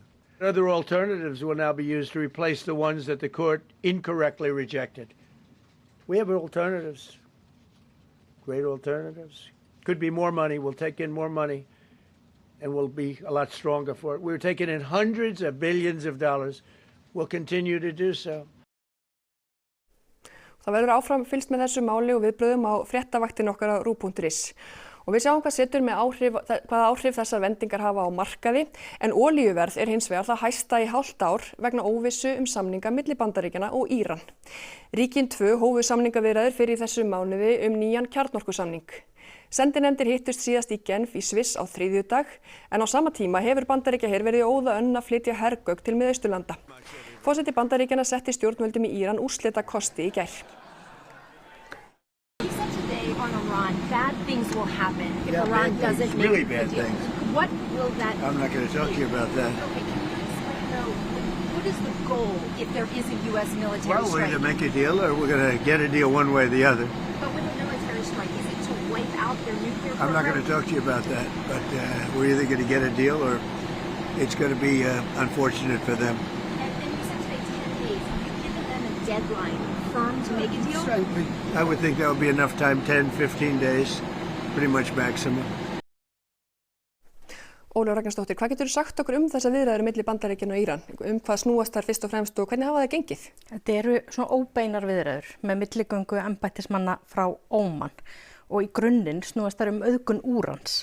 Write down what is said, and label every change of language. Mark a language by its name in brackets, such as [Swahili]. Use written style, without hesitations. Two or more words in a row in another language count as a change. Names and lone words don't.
[English] Other alternatives will now be used to replace the ones that the court incorrectly rejected. We have alternatives, great alternatives. Could be more money, we'll take in more money, and we'll be a lot stronger for it. We're taking in hundreds of billions of dollars. We'll continue to do so. [Icelandic] Það verður áfram fylgst með þessu máli og viðbrögðum á fréttavaktin okkar á ru.is. Og við sjáum hvaða áhrif þessar vendingar hafa á markaði, en olíuverð hins vegar það hæsta í hálft ár vegna óvissu samninga milli Bandaríkjanna og Íran. Ríkin 2 hófu samningaviðræður fyrir þessu mánuði nýjan kjarnorkusamning. Sendinefndir hittust síðast í Genf í Sviss á þriðjudag, en á sama tíma hefur Bandaríkjaher verið óða önn að flytja hergögn til Miðausturlanda. Forseti Bandaríkjanna setti stjórnvöldum í Íran úrslitakosti í gær. [English] On Iran, bad things will happen if Yeah, Iran bad doesn't things, make really the bad deal. things. What will that I'm not going to talk to you about that. Okay, can you explain though, what is the goal if there is a U.S. military Well, we're strike? either make a deal or we're going to get a deal one way or the other. But with a military strike, is it to wipe out their nuclear program? I'm not going to talk to you about that, but we're either going to get a deal or it's going to be unfortunate for them. And you said today 10 days. Have you given them a deadline firm to make a deal? I would think that would be enough time, 10, 15 days, pretty much maximum. [Icelandic] Ólöf Ragnarsdóttir, hvað getur þú sagt okkur þessa viðræður milli Bandaríkjanna og Íran? Hvað snúast þær fyrst og fremst og hvernig hafa það gengið? Þetta eru svona óbeinar viðræður með milligöngu embættismanna frá Óman og í grunninn snúast þær auðgun úrans.